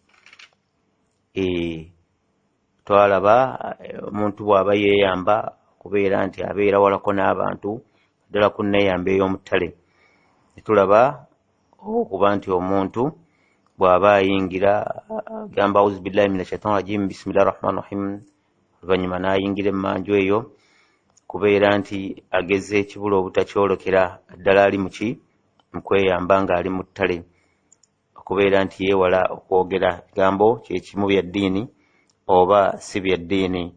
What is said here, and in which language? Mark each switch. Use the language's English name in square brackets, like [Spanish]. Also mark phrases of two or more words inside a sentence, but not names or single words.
[Ganda] Twalaba omuntu bw'aba yeeyamba kubeera nti abeera walako n'abantu ddala ku nneeyamba ey'omuttale. Netulaba okuba nti omuntu bw'aba ayingira agamba [Arabic] أعوذ بالله من الشيطان الرجيم بسم الله الرحمن الرحيم, [Ganda] oluvannyuma n'ayingira emmanju eyo kubeera nti ageze ekibula obutakyolokera ddala ali muki mukweyamba nga ali mu ttale, okubeera nti yeewala okwogera bigambo kyekimu bya ddiini oba si bya ddiini.